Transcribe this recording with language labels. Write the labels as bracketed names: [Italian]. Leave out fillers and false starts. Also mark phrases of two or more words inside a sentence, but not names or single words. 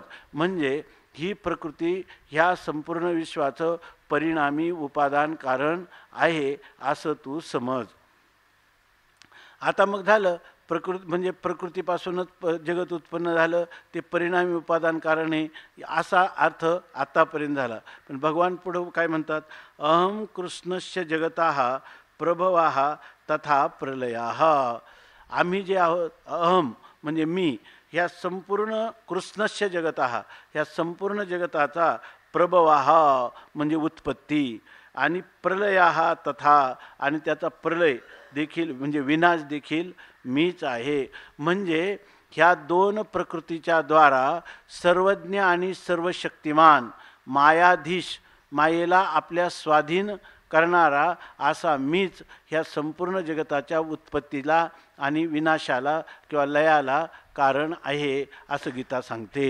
[Marathi] म्हणजे ही प्रकृती ह्या संपूर्ण विश्वाचं परिणामी उपादान कारण आहे असं तू समज. आता मग झालं म्हणजे प्रकृतीपासूनच जगत उत्पन्न झालं, ते परिणामी उपादान कारण आहे असा अर्थ आत्तापर्यंत झाला. पण भगवान पुढं काय म्हणतात, [Sanskrit] अहम कृष्णस्य जगतः प्रभवः तथा प्रलयः. [Marathi] आम्ही जे आहोत, अहम म्हणजे मी, ह्या संपूर्ण [Sanskrit] कृष्णस्य जगतः [Marathi] ह्या संपूर्ण जगताचा प्रभवः म्हणजे उत्पत्ती आणि [Sanskrit] प्रलयः तथा [Marathi] आणि त्याचा प्रलय देखील म्हणजे विनाश देखील मीच आहे. म्हणजे ह्या दोन प्रकृतीच्या द्वारा सर्वज्ञ आणि सर्वशक्तिमान मायाधीश मायेला आपल्या स्वाधीन करणारा असा मीच ह्या संपूर्ण जगताच्या उत्पत्तीला आणि विनाशाला किंवा लयाला कारण आहे असं गीता सांगते.